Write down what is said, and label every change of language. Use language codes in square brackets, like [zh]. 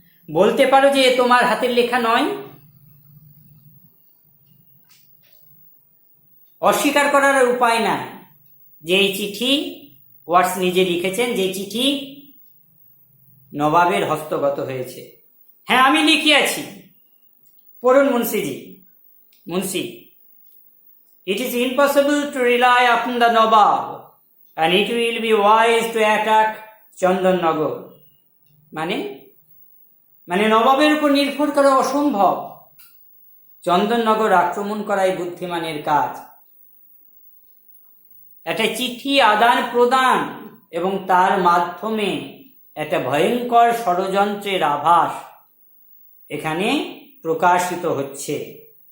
[bn] বলতে পারো যে তোমার হাতের লেখা নয়? অস্বীকার করার উপায় নাই যে এই চিঠি ওয়াটস নিজে লিখেছেন, যে চিঠি নবাবের হস্তগত হয়েছে। হ্যাঁ, আমি লিখিয়াছি। পড়ুন মুন্সিজি। [en] Munshi, it is impossible to rely upon the Nawab and it will be wise to attack Chandannagar. [bn] মানে নবাবের উপর নির্ভর করা অসম্ভব। চন্দননগর আক্রমণ করাই বুদ্ধিমানের কাজ। একটা চিঠি আদান প্রদান এবং তার মাধ্যমে একটা ভয়ঙ্কর ষড়যন্ত্রের আভাস এখানে প্রকাশিত হচ্ছে।